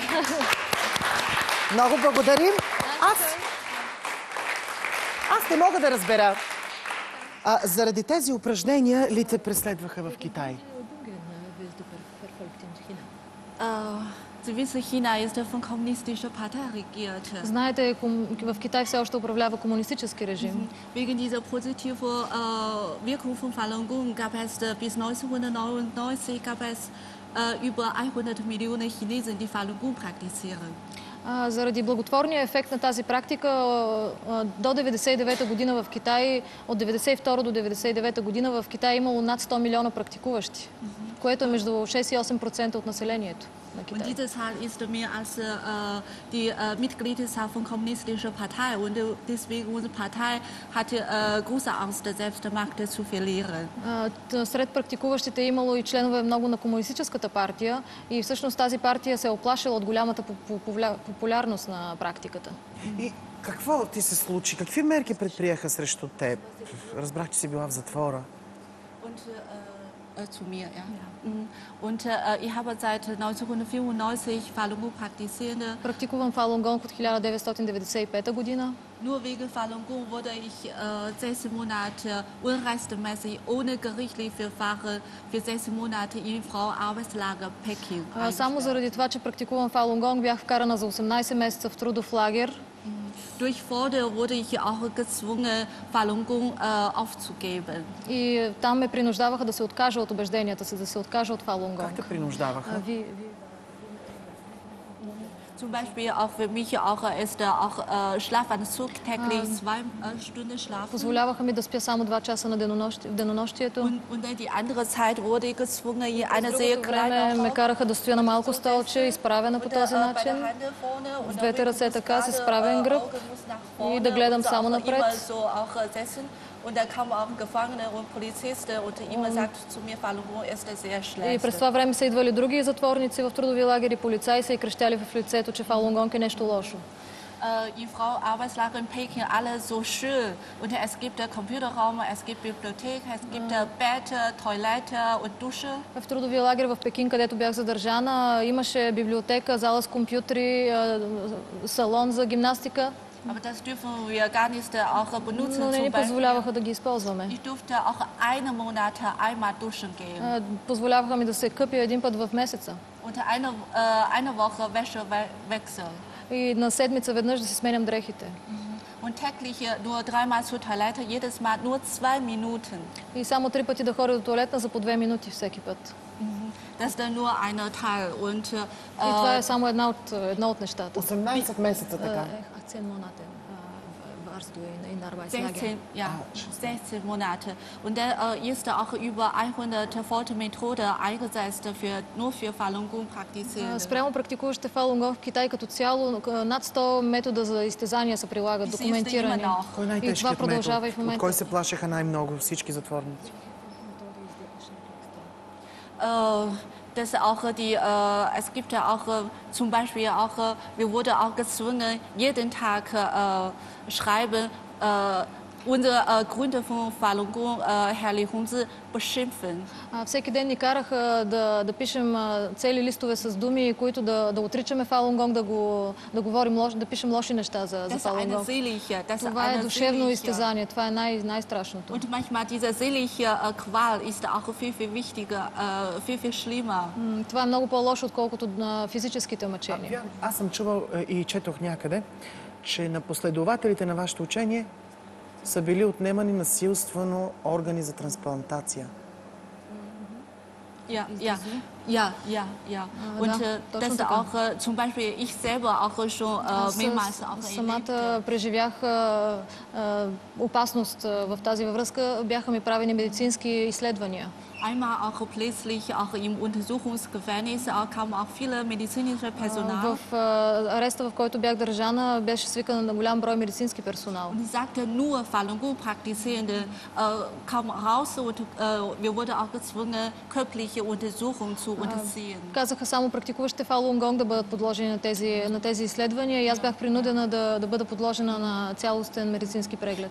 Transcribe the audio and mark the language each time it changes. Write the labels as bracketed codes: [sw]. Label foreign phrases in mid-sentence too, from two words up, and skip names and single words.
[bg] Много благодарим. Аз не мога да разбера. Заради тези упражнения ли те преследваха в Китай? Знаете, в Китай все още управлява комунистически режим. [de] Wegen dieser positiven Wirkung von Falun Gong gab es bis 1999 gab es über 100 Millionen Chinesen, die Falun Gong praktizieren. [bg] Заради благотворния ефект на тази практика до 1999 година в Китай, от 1992 до 1999 година в Китай е имало над 100 милиона практикуващи, което е между 6 и 8% от населението. на [de] Und [bg] Китай. [de] diese Zahl ist mehr als die Mitgliedszahl von kommunistischer Partei. Und deswegen unsere Partei hatte große Angst, selbst Macht zu verlieren. [bg] Сред практикуващите е имало и членове много на комунистическата партия и всъщност тази партия се е оплашила от голямата популярност на практиката. И какво ти се случи? Какви мерки предприеха срещу теб? Разбрах, че си била в затвора. [de] Und zu mir, ja. Und ich habe seit 1994 Falun Gong praktizierte. [bg] Практикувам Falun Gong от 1995 година. [de] Nur wegen Falun Gong wurde ich 6 Monate unrechtmäßig ohne gerichtlich Verfahren für 6 Monate in Frauenarbeitslager Peking. [bg] Само заради това, че практикувам Falun Gong, бях вкарана за 18 месеца в трудов лагер. [de] Durch Vorder wurde ich auch gezwungen, Falun Gong aufzugeben. [bg] И там ме принуждаваха да се откажа от убежденията си, да се откажа от Falun Gong. Как те принуждаваха? [de] Zum Beispiel auch für mich auch ist auch Schlafanzug täglich 2 Stunden schlafen. [bg] Позволяваха ми да спя само 2 часа на денонощието. [de] Und die andere Zeit wurde ich gezwungen, in eine sehr [bg] Другото време ме караха да стоя на малко столче, изправена по този начин, с двете ръце така, с изправен гръб и да гледам само напред. [de] Und da kamen auch Gefangene und Polizisten und immer sagt zu mir, Falun Gong ist sehr schlecht. [bg] И през това време са идвали други затворници в трудови лагери, полицаи са и крещяли в лицето, че Falun Gong е нещо лошо. [de] Die Frauenarbeitslager in Peking alle so schön. Und es gibt Computerraum, es gibt Bibliothek, es gibt Bett, Toilette und Dusche. [bg] В трудовия лагер в Пекин, където бях задържана, имаше библиотека, зала с компютри, салон за гимнастика. [de] Aber das dürfen wir gar nicht auch benutzen. [bg] Но не ни позволяваха да ги използваме. [de] Ich durfte auch 1 Monat einmal duschen gehen. [bg] Позволяваха ми да се къпя един път в месеца. [de] Und eine Woche Wäsche wechseln. [bg] И на седмица веднъж да си сменям дрехите. [de] Und täglich nur 3-mal zur Toilette, jedes Mal nur 2 Minuten. [bg] И само 3 пъти да ходя до тоалетна за по 2 минути всеки път. [de] Das ist dann nur ein Teil. Und, [bg] и това е само едно от нещата. 18 месеца така. [de] 16 Monate. Und da ist auch über 100 Foltermethoden eingesetzt nur für Falun Gong Praktizierende. [bg] Спрямо практикуващите Falun Gong в Китай като цяло над 100 метода за изтезания се прилагат, документирани. Кой е най-тежкият метод? От кой се плашеха най-много всички затворници? [de] Es gibt ja auch zum Beispiel auch, wir wurden auch gezwungen, jeden Tag schreiben, unsere Gründe von Falun Gong, Herr Li Hongzhi, beschimpfen. [bg] Всеки ден ни караха да пишем цели листове с думи, които да отричаме Falun Gong, да говорим да пишем лоши неща за Falun Gong. Това е душевно изтезание, това е най-страшното. [de] Und manchmal diese seelische Qual ist auch viel wichtiger, viel schlimmer. [bg] Това е много по-лошо, отколкото физическите мъчения. Аз съм чувал и четох някъде, че на последователите на вашето учение са били отнемани насилствено органи за трансплантация. [de] Und das auch zum Beispiel ich selber auch schon mehrmals auch [bg] самата преживях опасност в тази връзка. Бяха ми правени медицински изследвания. [de] Einmal auch plötzlich auch im Untersuchungsgefängnis kamen auch viele medizinische Personal. [bg] В ареста, в който бях държана, беше свикан на голям брой медицински персонал. [de] Und sagte nur Falun Gong Praktizierende kamen raus und wir wurden auch gezwungen körperliche Untersuchungen zu unterziehen. [bg] Казаха само практикуващите Falun Gong да бъдат подложени на тези изследвания и аз бях принудена да бъда подложена на цялостен медицински преглед.